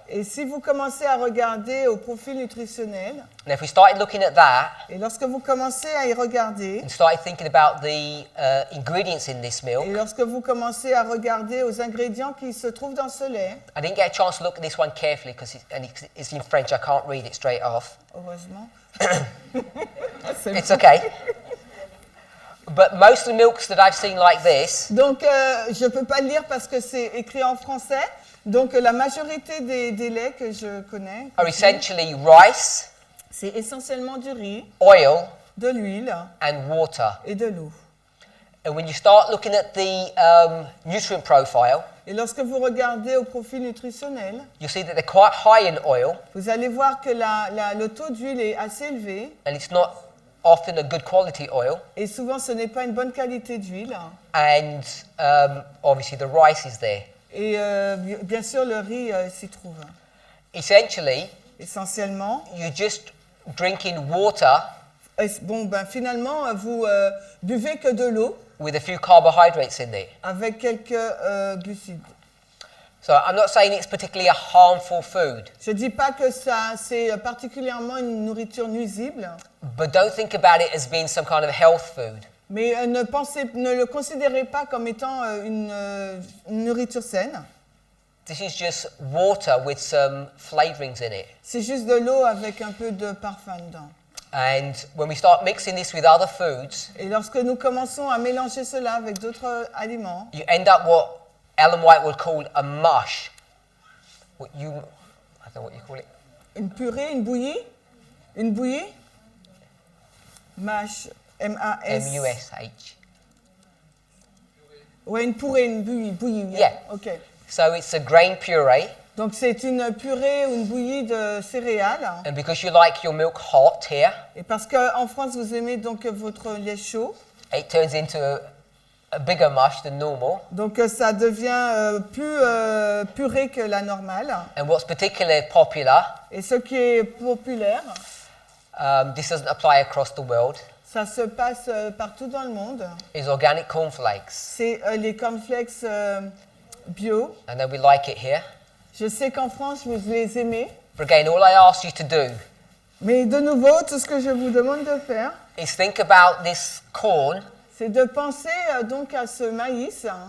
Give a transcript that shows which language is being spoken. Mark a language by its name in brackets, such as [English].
[French] Et si vous commencez à regarder au profil nutritionnel, [English] And if we started looking at that [French] et lorsque vous commencez à y regarder, [English] and started thinking about the ingredients in this milk, [French] et lorsque vous commencez à regarder aux ingrédients qui se trouvent dans ce lait, [English] I didn't get a chance to look at this one carefully because it's in French. I can't read it straight off. [French] heureusement. [English] It's okay. But most of the milks that I've seen like this [French] Donc, je ne peux pas le lire parce que c'est écrit en français. Donc, la majorité des laits que je connais, [English] are essentially rice, [French] c'est essentiellement du riz, [English] oil, [French] de l'huile [English] and water. [French] et de l'eau. [English] And when you start looking at the nutrient profile, [French] Et lorsque vous regardez au profil nutritionnel, [English] you'll see that they're quite high in oil, [French] vous allez voir que le taux d'huile est assez élevé. [English] and it's not often a good quality oil. [French] Et souvent, ce n'est pas une bonne qualité d'huile. [English] And obviously the rice is there. [French] Et bien sûr, le riz s'y trouve. [English] Essentially, [French] Essentiellement, [English] you're just drinking water [French] finalement, vous buvez que de l'eau [English] with a few carbohydrates in there. [French] avec quelques glucides. [English] So I'm not saying it's particularly a harmful food, [French] Je ne dis pas que c'est particulièrement une nourriture nuisible, [English] but don't think about it as being some kind of health food. [French] mais ne le considérez pas comme étant une nourriture saine. [English] This is just water with some flavorings in it. [French] C'est juste de l'eau avec un peu de parfum dedans. [English] And when we start mixing this with other foods, [French] Et lorsque nous commençons à mélanger cela avec d'autres aliments, [English] you end up what Ellen White would call a mush. I don't know what you call it. [French] une purée, une bouillie, [English] mash, M-A-S. M-U-S-H. [French] Ouais, une purée, une bouillie. [English] Yeah. Ok. So it's a grain puree, [French] Donc c'est une purée ou une bouillie de céréales. [English] and because you like your milk hot here, [French] Et parce qu'en France, vous aimez donc votre lait chaud, [English] it turns into a bigger mush than normal. [French] donc ça devient plus purée que la normale. [English] And what's particularly popular, [French] Et ce qui est populaire, [English] this doesn't apply across the world, [French] ça se passe partout dans le monde. [English] is organic cornflakes. [French] C'est les cornflakes bio. [English] I know we like it here. [French] Je sais qu'en France, vous les aimez. [English] But again, all I ask you to do [French] Mais de nouveau, tout ce que je vous demande de faire, [English] is think about this corn, [French] c'est de penser donc à ce maïs